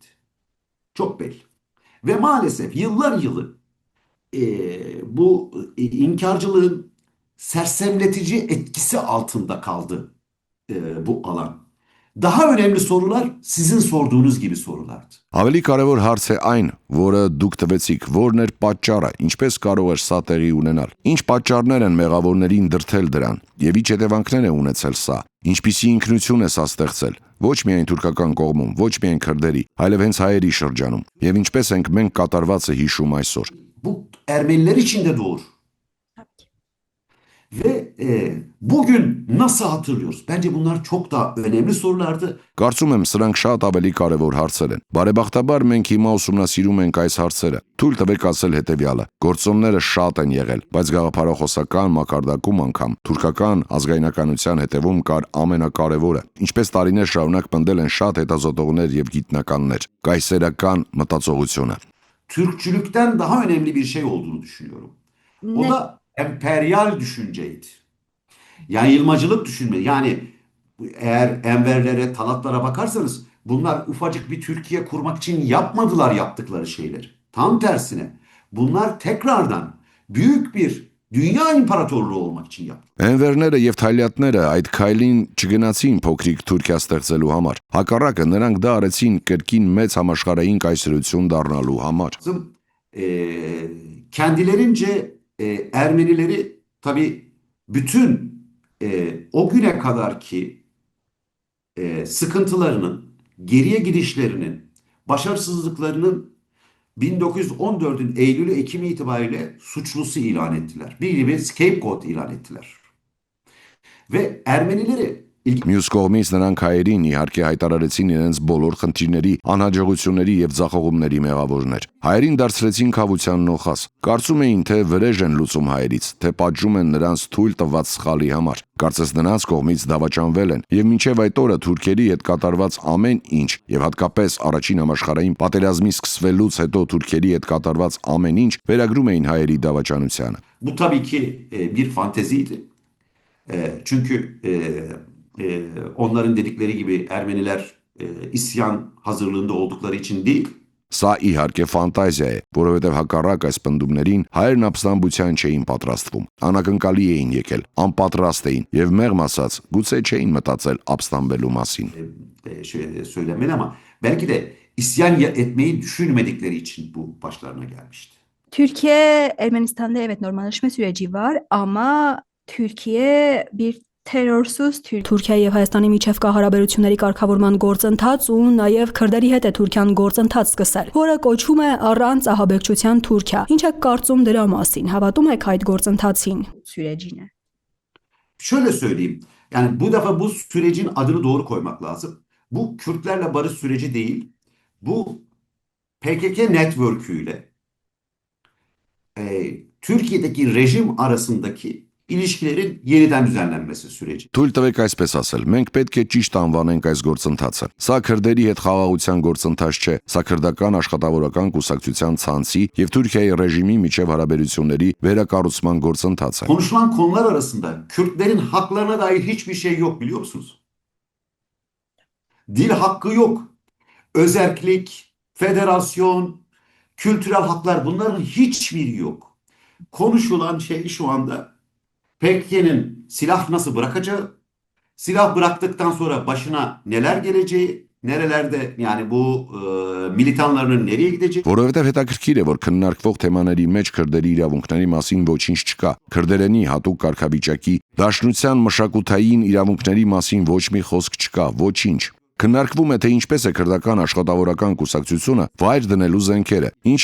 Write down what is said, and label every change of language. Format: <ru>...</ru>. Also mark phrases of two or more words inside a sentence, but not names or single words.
<tr>Çok belli. Ve maalesef yıllar yılı bu inkarcılığın sersemletici etkisi altında kaldı bu alan. Daha önemli sorular sizin sorduğunuz gibi sorulardı.</tr> <hy>Ավելի կարևոր հարց է այն, որը դուք տվեցիք, որն էր պատճառը, ինչպես կարող էր սա տեղի ունենալ։ Ինչ պատճառներ են մեղավորներին դրդել դրան, եւ ինչ հետևանքներ է ունեցել սա։ Ինչպիսի ինքնություն է սա ստեղծել, ոչ միայն թուրքական կողմում, ոչ միայն քրդերի, այլև հենց հայերի շրջանում։ Եվ ինչպես ենք մենք կատարվածը հիշում այսօր։</hy> <tr>Bu Ermeniler için de doğru. Ve bugün nasıl hatırlıyoruz? Bence bunlar çok daha önemli sorulardı.</tr> <hy>Կարծում եմ, սրանք շատ ավելի կարևոր հարցեր են։ Բարեբախտաբար մենք հիմա ուսումնասիրում ենք այս հարցերը։ Թույլ տվեք ասել հետևյալը. գործոնները շատ են եղել, բայց գաղափարախոսական մակարդակում անգամ թուրքական ազգայնականության հետևում կար ամենակարևորը։ Ինչպես տարիներ շարունակ պնդել են շատ հետազոտողներ եւ գիտնականներ, կայսերական մտածողությունը։</hy> <tr>Türkçülükten daha önemli bir şey olduğunu düşünüyorum. O da emperyal düşünceydi. Yayılmacılık düşünme. Yani eğer Enverlere, Talatlara bakarsanız bunlar ufacık bir Türkiye kurmak için yapmadılar yaptıkları şeyleri. Tam tersine bunlar tekrardan büyük bir dünya imparatorluğu olmak için yaptı.</tr> <hy>Էնվերները եւ թայլյատները այդ քայլին չգնացին փոքրիկ Թուրքիա ստեղծելու համար։ Հակառակը նրանք դա արեցին կրկին մեծ համաշխարհային կայսրություն դառնալու համար։</hy> <tr>Kendilerince Ermenileri tabii bütün o güne kadarki sıkıntılarının, geriye gidişlerinin, başarısızlıklarının 1914'ün Eylül'ü Ekim'i itibariyle suçlusu ilan ettiler. Bir gibi scapegoat ilan ettiler. Ve Ermenileri</tr> <hy>Մյուս կողմից նրանք հայերին իհարկե հայտարարեցին իրենց բոլոր խնդիրների, անհաջողությունների եւ ձախողումների մեղավորներ։ Հայերին դարձրեցին քավության նոխազ։ Կարծում էին, թե վրեժ են լուծում հայերից, թե պատժում են նրանց թույլ տված սխալի համար։ Կարծես նրանց կողմից դավաճանվել են եւ մինչեւ այդ օրը թուրքերի հետ կատարված ամեն ինչ եւ հատկապես առաջին համաշխարհային պատերազմի սկսվելուց հետո թուրքերի հետ կատարված ամեն ինչ վերագրում էին հայերի դավաճանությանը։</hy> <tr>Bu tabii ki bir fanteziydi. Çünkü onların dedikleri gibi Ermeniler isyan hazırlığında oldukları için değil.</tr> <hy>Սա իհարկե ֆանտազիա է, որովհետև հակառակ այս պնդումներին հայերն ապստամբության չէին պատրաստվում, անակնկալի էին եկել, անպատրաստ էին եւ մեղմ ասած գուցե չէին մտածել ապստամբելու մասին։</hy> <tr>Şöyle söylenmeli ama belki de isyan etmeyi düşünmedikleri için bu başlarına gelmişti. Türkiye Ermenistan'da evet normalleşme süreci var ama Türkiye bir terrorsuz</tr> <hy>Թուրքիայի եւ Հայաստանի միջև կա հարաբերությունների կարգավորման գործընթաց ու նաեւ քրդերի հետ է Թուրքիան գործընթաց սկսել, որը կոչվում է առանց ահաբեկչության Թուրքիա։ Ինչ եք կարծում դրա մասին։ Հավատում եք այդ գործընթացին։</hy> <tr>sürecine. Şöyle söyleyeyim. Yani bu defa bu sürecin adını doğru koymak lazım. Bu Kürtlerle barış süreci değil. Bu PKK network'üyle Türkiye'deki rejim arasındaki ilişkilerin yeniden düzenlenmesi süreci.</tr> <hy>Թույլ տվեք այսպես ասել, մենք պետք է ճիշտ անվանենք այս գործընթացը։ Սա քրդերի հետ խաղաղության գործընթաց չէ, սա քրդական աշխատավորական կուսակցության ցանցի եւ Թուրքիայի ռեժիմի միջև հարաբերությունների վերակառուցման գործընթաց է։</hy> <tr>Konuşulan konular arasında Kürtlerin haklarına dair hiçbir şey yok biliyor musunuz? Dil hakkı yok. Özerklik, federasyon, kültürel haklar bunların hiçbiri yok. Konuşulan şey şu anda PKK'nin silah nasıl bırakacağı, silah bıraktıktan sonra başına neler geleceği, nerelerde yani bu militanlarının nereye gidecek?</tr> <hy>Որովհետև հետաքրքիր է, որ քննարկվող թեմաների մեջ քրդերի իրավունքների մասին ոչինչ չկա։ Քրդերենի հատուկ կարգավիճակի, դաշնության մշակութային իրավունքների մասին ոչ մի խոսք չկա, ոչինչ։ Քննարկվում է, թե ինչպես է քրդական աշխատավորական կուսակցությունը վայր դնելու զենքերը, ինչ</hy>